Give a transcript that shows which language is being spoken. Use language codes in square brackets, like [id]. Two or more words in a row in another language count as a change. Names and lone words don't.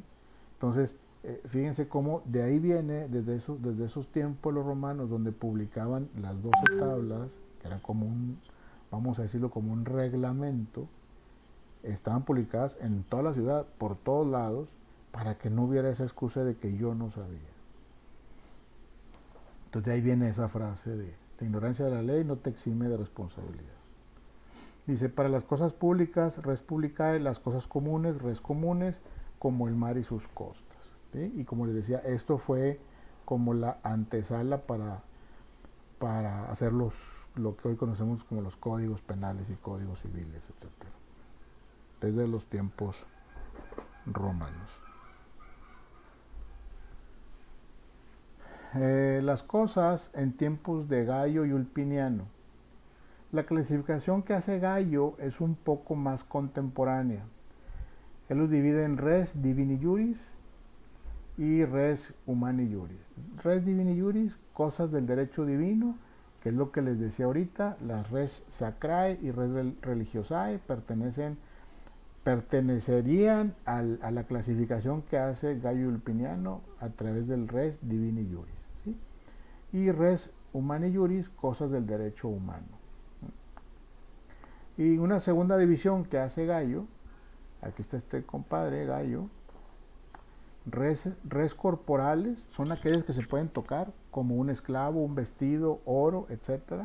[es] Entonces, fíjense cómo de ahí viene, desde esos tiempos los romanos, donde publicaban las 12 tablas, que eran como vamos a decirlo, como un reglamento, estaban publicadas en toda la ciudad, por todos lados, para que no hubiera esa excusa de que yo no sabía. Entonces de ahí viene esa frase de la ignorancia de la ley no te exime de responsabilidad. Dice, para las cosas públicas, [la] res publicae, [es] las cosas comunes, [la] res comunes, [es] como el mar y sus costas, ¿sí? Y como les decía, esto fue como la antesala para hacer lo que hoy conocemos como los códigos penales y códigos civiles, etc. Desde los tiempos romanos. Las cosas en tiempos de Gallo y Ulpiniano. La clasificación que hace Gallo es un poco más contemporánea. Él los divide en [la] res divini juris [es] y [la] res humani juris. Res divini juris, [es] cosas del derecho divino, que es lo que les decía ahorita. Las [la] res sacrae [es] y [la] res religiosae [es] pertenecen pertenecerían a la clasificación que hace Gallo Ulpiniano a través del [la] res divini juris, [es] ¿sí? [la] Y res humani juris, [es] cosas del derecho humano. Y una segunda división que hace Gallo, aquí está este compadre Gallo, [la] res corporales [es] son aquellas que se pueden tocar, como un esclavo, un vestido, oro, etcétera.